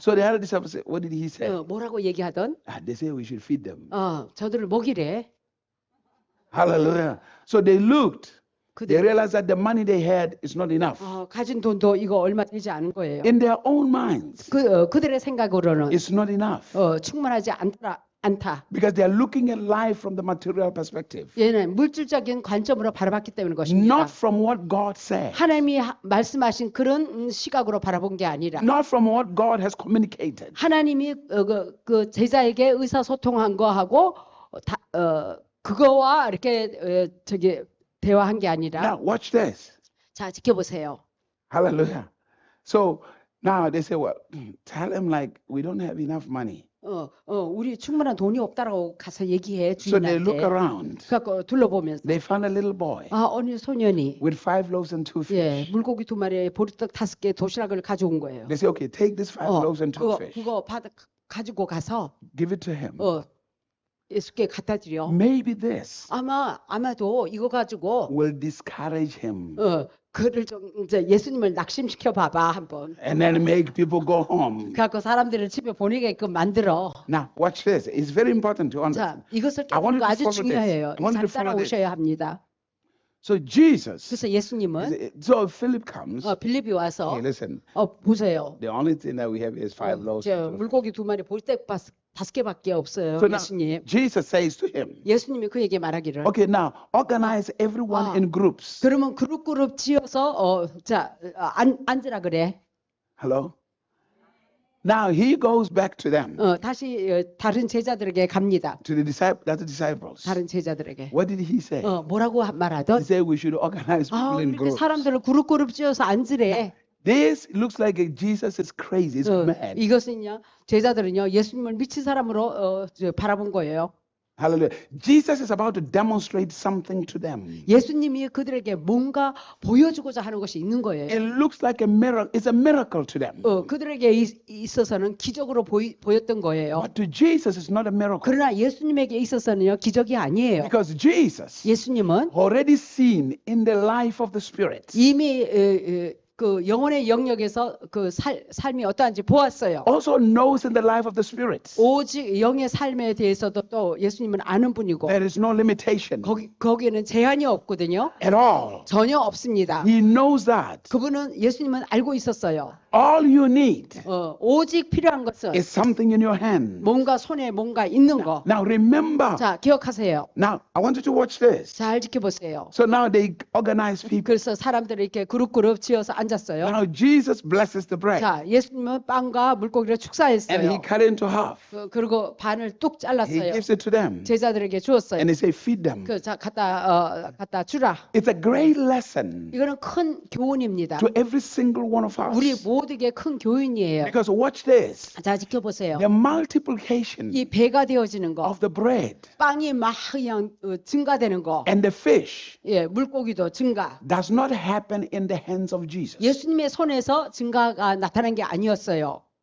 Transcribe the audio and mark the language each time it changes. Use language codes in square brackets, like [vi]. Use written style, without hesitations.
[en] So the other disciples say, what did he say? [ko] 뭐라고 얘기하던 [en] They say we should feed them. [ko] 저들을 먹이래. [en] Hallelujah. So they looked. They [ko] 그들 [en] realized that the money they had is not enough. [ko] 가진 돈도 이거 얼마 되지 않은 거예요. [en] In their own minds, [ko] 그들의 생각으로는 [en] it's not enough. [ko] 충분하지 않다. [en] Because they are looking at life from the material perspective. [ko] 얘는 물질적인 관점으로 바라봤기 때문인 것입니다. [en] Not from what God said. [ko] 하나님이 말씀하신 그런 시각으로 바라본 게 아니라 [en] Not from what God has communicated. [ko] 하나님이 그 제자에게 의사소통한 거하고 그거와 이렇게 대화한 게 아니라 [en] Now watch this. [ko] 자 지켜보세요. [en] Hallelujah. So now they say, well, tell him like we don't have enough money. [ko] 우리 충분한 돈이 없다라고 가서 얘기해 [en] So they look [ko] 주인한테. [en] around. [ko] 그래서 둘러보면서 [en] They found a little boy [ko] 어느 소년이 [en] with 5 loaves and 2 fish. [ko] 물고기 2마리에 보리떡 5개 도시락을 가져온 거예요. [en] They say, okay, take this 5 loaves and 2 fish. [ko] 그거 가지고 가서 [en] Give it to him. [ko] 예수께 갖다 드려. [en] Maybe this [ko] 아마도 이거 가지고 [en] will discourage him [ko] 그를 좀 이제 예수님을 낙심시켜 봐봐 한번. [en] and then make people go home. [ko] 그래갖고 사람들을 집에 보내게끔 만들어. [en] Now, watch this. It's very important to understand. [ko] 자, 이것을 [en] I want you [ko] 깨닫는 거 [en] to [ko] 아주 [en] follow this. [ko] 중요해요. [en] I want you [ko] 잘 [en] to follow this. [ko] 따라오셔야 합니다. [en] So Jesus, [ko] 그래서 예수님은 [en] so Philip comes. [ko] 빌립이 와서 [en] Hey, listen. [ko] 보세요. [en] The only thing that we have is 5 loaves. [ko] 저 물고기 2마리 보리떡 5개밖에 없어요. [en] So now [ko] 예수님. [en] Jesus says to him, [ko] 예수님이 그에게 말하기를. [en] okay, now organize everyone in groups. [ko] 그러면 그룹 지어서 앉으라 그래. [en] Hello? Now he goes back to them, [ko] 다시 다른 제자들에게 갑니다. [en] to the disciples. [ko] 다른 제자들에게. [en] What did he say? [ko] 뭐라고 [en] He [ko] 말하던? [en] said we should organize people in [ko] 이렇게 [en] groups. [ko] 사람들을 그룹 지어서 앉으래. [en] This looks like Jesus is crazy. He's mad. [ko] 이것은요 제자들은요 예수님을 미친 사람으로 바라본 거예요. [en] Hallelujah. Jesus is about to demonstrate something to them. [ko] 예수님이 그들에게 뭔가 보여주고자 하는 것이 있는 거예요. [en] It looks like a miracle. It's a miracle to them. [ko] 그들에게 있어서는 기적으로 보였던 거예요. [en] But to Jesus, it's not a miracle. [ko] 그러나 예수님에게 있어서는요 기적이 아니에요. [en] Because Jesus [ko] 예수님은 [en] already seen in the life of the Spirit. [ko] 이미 그 영혼의 영역에서 그 삶이 어떠한지 보았어요. [en] Also knows in the life of the Spirit. [ko] 오직 영의 삶에 대해서도 또 예수님은 아는 분이고 [en] There is no limitation [ko] 거기에는 제한이 없거든요. [en] at all. [ko] 전혀 없습니다. [en] He knows that. [ko] 그분은 예수님은 알고 있었어요. [en] All you need [ko] 오직 필요한 것은 [en] is something in your hand. [ko] 뭔가 손에 뭔가 있는 거. [en] Now remember. [ko] 자, 기억하세요. [en] Now I want you to watch this. [ko] 잘 지켜보세요. [en] So now they organize people. [ko] 그래서 사람들이 이렇게 그룹 지어서 앉았어요. [en] Now Jesus blesses the bread [ko] 자, 예수님은 빵과 물고기를 [en] and he [ko] 축사했어요. [en] cut it into half. [ko] 그리고 반을 뚝 [en] He [ko] 잘랐어요. [en] gives it to them [ko] 제자들에게 주었어요. [en] and he says, feed them. [ko] 자, 갖다 주라. [en] It's a great lesson [ko] 이거는 큰 교훈입니다. [en] to every single one of [ko] 우리 [en] us. [ko] 모두에게 큰 교훈이에요. [en] Because watch this. [ko] 자, 지켜보세요. [en] The multiplication [ko] 이 배가 되어지는 거, [en] of the bread [ko] 빵이 막 그냥 증가되는 거, [en] and the fish [ko] 예, 물고기도 증가. [en] does not happen in the hands of Jesus. [ko] 예수님의 손에서 증가가 나타난 게 아니었어요.